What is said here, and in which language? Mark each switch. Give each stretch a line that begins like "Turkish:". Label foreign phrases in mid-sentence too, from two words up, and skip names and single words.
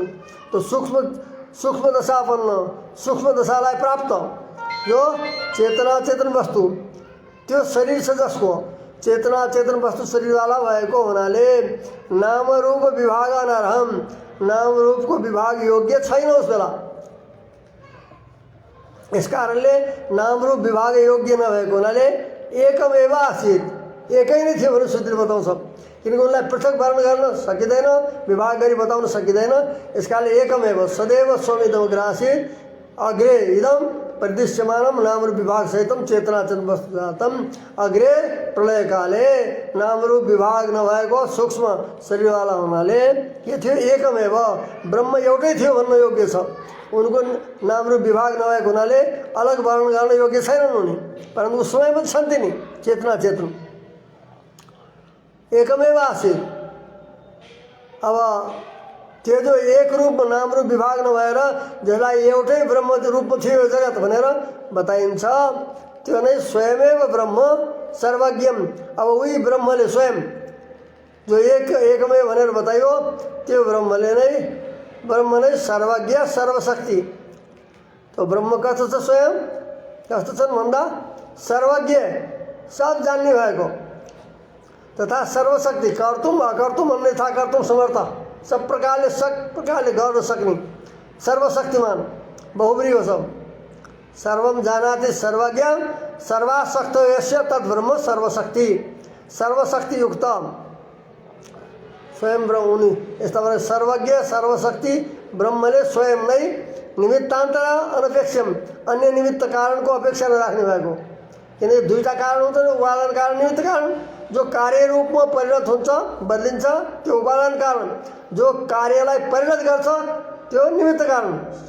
Nepali: तो सूक्ष्म दशापन्न सूक्ष्म दशालाई प्राप्त जो चेतना चेतन वस्तु त्यो शरीर छ जसको चेतना चेतन वस्तु शरीरवाला भएको हुनाले
Sanskrit: नाम रूप विभाग अनर्हम
Nepali: नाम रूप को विभाग योग्य छैन उस बेला। इस कारणले नाम रूप विभाग योग्य नभएको हुनाले
Sanskrit: एकमेव आसीत्
Nepali: एकै नै थियो भनेर सूत्र बताउँछ। किनकि उनलाई पृथक वर्ण गर्न सकिँदैन, विभाग गरी बताउन सकिँदैन। यस कारणले
Sanskrit: एकमेव सदैव स्वमिदमग्र आसीत् अग्रे इदम परिदृश्यमानम नाम रूप विभाग सहितम चेतना चेतन वस्तु जातम।
Nepali: अग्रे प्रलय काले नाम रूप विभाग नभएको सूक्ष्म शरीरवाला हुनाले के थियो एकमेव ब्रह्म एउटै थियो भन्न योग्य छ। उनको नाम रूप विभाग नभएको हुनाले अलग वर्ण गर्न योग्य छैनन् उनी, परन्तु उस समय पनि छन् तिनी चेतना चेतन
Sanskrit: एकमेव आसीत्।
Nepali: अब त्यो जो एक रूप नाम रूप विभाग नभएर जसलाई एउटै ब्रह्म रूपमा थियो यो जगत भनेर बताइन्छ त्यो नै
Sanskrit: स्वयमेव ब्रह्म सर्वज्ञम।
Nepali: अब उही ब्रह्मले स्वयं जो एकमै भनेर बताइयो त्यो ब्रह्म नै सर्वज्ञ सर्वशक्ति। तो ब्रह्म कस्तो छ स्वयं कस्तो छन् भन्दा सर्वज्ञ सब जान्ने भएको तथा सर्वशक्ति
Sanskrit: कर्तुम अकर्तुम अन्यथा कर्तुम समर्थ
Nepali: सब प्रकारले गर्न सक्ने सर्वशक्तिमान बहुब्री हो सब।
Sanskrit: सर्वम जानाति सर्वज्ञ सर्वाशक्तो यस्य तद्ब्रह्म सर्वशक्ति
Nepali: सर्वशक्ति युक्त स्वयं ब्रह्म उनी यस्ता भने सर्वज्ञ सर्वशक्ति ब्रह्मले स्वयं नै
Sanskrit: निमित्तान्तर अनपेक्षम
Nepali: अन्य निमित्त कारणको अपेक्षा नराख्ने भएको। किनकि दुईटा कारण हुन्छ उपादान कारण निमित्त कारण। जो कार्य रूपमा परिणत हुन्छ बदलिन्छ त्यो उपादान कारण, जो कार्यलाई परिणत गर्छ त्यो निमित्त कारण।